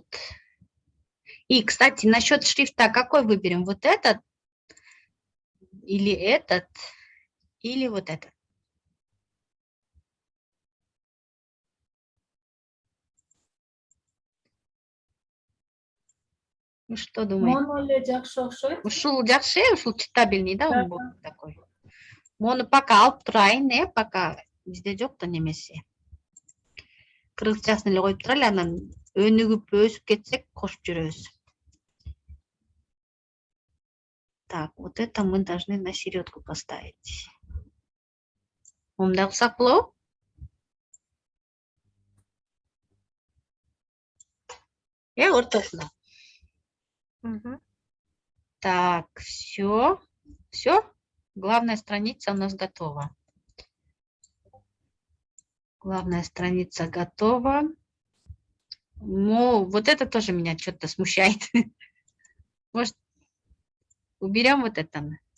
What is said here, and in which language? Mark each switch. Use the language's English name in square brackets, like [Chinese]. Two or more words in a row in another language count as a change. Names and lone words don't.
[Russian] И, кстати, насчет шрифта, какой выберем? Вот этот? Или вот этот? Ну, что думаете? [Kyrgyz] Моно эле жакшы окшойт. Ушул жақсы, ушул читабельный, да, [Russian] Да, он был такой. [Kyrgyz] Мону пока алып турайын, пока бизде жок да немесе. Кыргызчасын эле коюп турайлы, анан өнүгүп өсүп кетсек кошуп жүрөбүз. [Russian] Так, вот это мы должны на середку поставить. [Kyrgyz] Мындай кылсак болобу? Ортосуна. Мгм. [Russian] Так, все. Все. Главная страница у нас готова. Главная страница готова. Ну, вот это тоже меня что-то смущает. Может, уберем вот это?